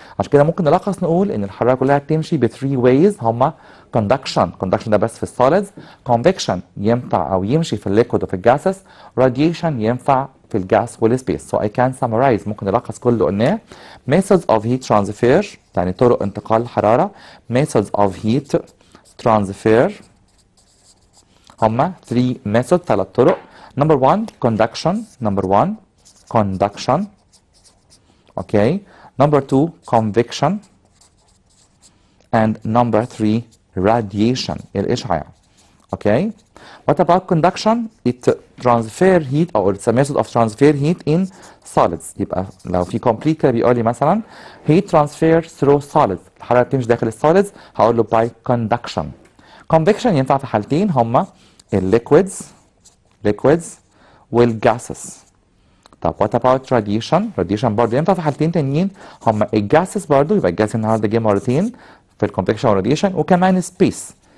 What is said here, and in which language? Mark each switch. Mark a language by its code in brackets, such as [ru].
[ar] عشان كده ممكن نلخص نقول ان الحراره كلها بتمشي ب 3 ways، هما كوندكشن ده بس في السوليدز، كونفكشن ينفع او يمشي في الليكويد وفي الجاسس، راديشن ينفع في الجاس والسبيس. [en] So I can summarize، [ar] ممكن نلخص كل اللي قلناه. [en] methods of heat transfer [ar] يعني طرق انتقال الحراره. [en] methods of heat transfer هما 3 methods، [ar] 3 طرق. [en] number 1 conduction، number 1 conduction. Okay. number 2 convection and number 3 radiation الإشعاع. Okay. What about conduction? It transfer heat or it's a method of transfer heat in solids. [ar] يبقى لو في complete كده بيقول لي مثلا [en] heat transfer through solids، [ar] الحرارة بتمشي داخل السوليدز، هقول له [en] by conduction. [ar] convection ينفع في حالتين هما liquids والgases. طب [en] what about radiation؟ [ar] radiation برضه ينفع في حالتين تانيين هما الجاسس برضه، يبقى الجاس النهارده جه مرتين في الكونفكشن والراديشن، وكمان سبيس.